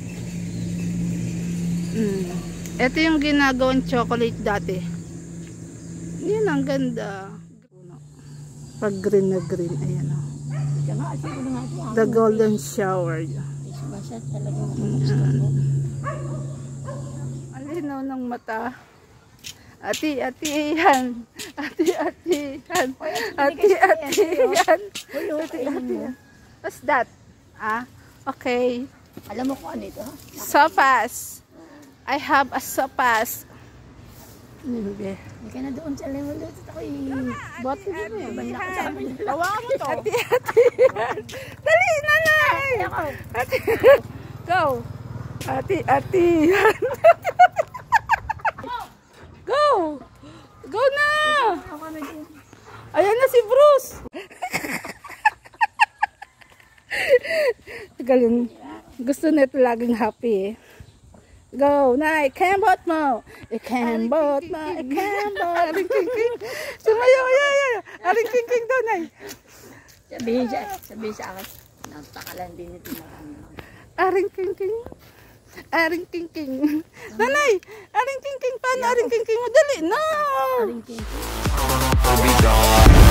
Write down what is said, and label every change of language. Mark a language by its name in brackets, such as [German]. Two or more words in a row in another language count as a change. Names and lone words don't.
[Filipino] Ito yung ginagawang chocolate dati. Yan, ang ganda. Pag green na green, ayan, oh. Ika nga, asin ko na nga ito. [English] The golden shower. [Filipino] Basta talagang gusto ko. Ang linaw ng mata. Ati-atihan. Ati-atihan. Ati-atihan. Ati-atihan. [English] What's that? [Filipino] Ah, okay. Alam mo kung ano ito? Sopas. [English] I have a sopas. [Filipino] Hindi. Hindi ka na doon sa level dito. Ako'y Bote din eh. banda ko sa amin. Tawa mo to. Ati-atihan. Dali, nanay. Ati, go. Ati-atihan. Go. Go na. Ayan na si Bruce. Galing. Gusto nito laging happy eh. Go, Nay. Kembot mo. Ikembot mo. Ikembot. Aring king-king. Sumayaw. Aring king-king daw, Nay. Sabihin sa akin, napakalan din ito na kami. Aring king-king. Aring king-king. Nanay, aring king-king. Paano aring king-king mo? Dali, no. Aring king.